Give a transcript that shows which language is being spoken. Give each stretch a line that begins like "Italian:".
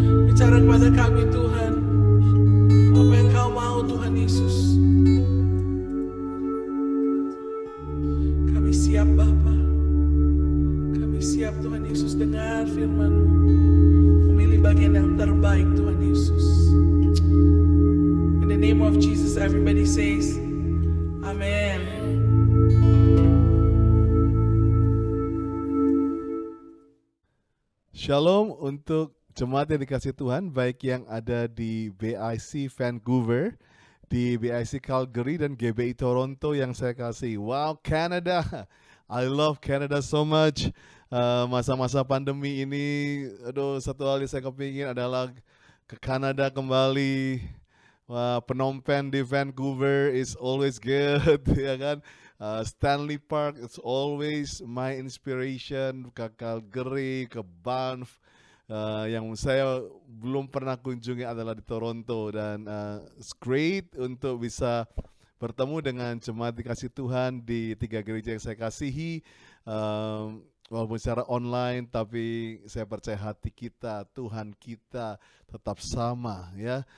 Indonesian: Bicara kepada kami Tuhan, apa yang Kau mau Tuhan Yesus. Kami siap Bapa. Kami siap Tuhan Yesus dengar firman-Mu. Memilih bagian yang terbaik Tuhan Yesus.
English: In the name of Jesus everybody says, Amen.
Indonesian: Shalom untuk jemaat yang dikasih Tuhan, baik yang ada di BIC Vancouver, di BIC Calgary, dan GBI Toronto yang saya kasih.
English: Wow, Canada! I love Canada so much.
Indonesian: Masa-masa pandemi ini, aduh, satu hal yang saya kepingin adalah ke Kanada kembali.
English: Wah, Phnom Penh di Vancouver is always good,
Indonesian: ya kan?
English: Stanley Park, it's always my inspiration.
Indonesian: Ke Calgary, ke Banff. Yang saya belum pernah kunjungi adalah di Toronto. Dan
English: it's great
Indonesian: untuk bisa bertemu dengan jemaat dikasih Tuhan di 3 gereja yang saya kasihi. Walaupun secara online, tapi saya percaya hati kita, Tuhan kita tetap sama, ya.